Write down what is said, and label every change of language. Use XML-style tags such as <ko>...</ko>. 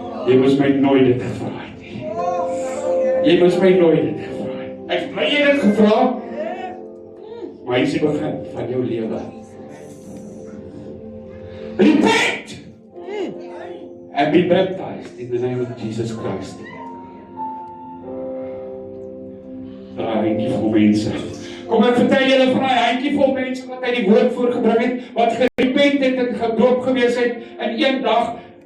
<af>Jy moes my nooit dit gevra het nie. Jy moes my nooit dit gevra het. Ek bly jy dit gevra, maar hy is die begin van jou lewe.</af> <en>Repent! And be baptized in the name of Jesus Christ.</en> <af>Daai handjievol mense. Kom ek vertel julle van daai handjievol mense wat hy die woord voorgebring het, wat gerepent het en gedoop gewees het in een dag.</af>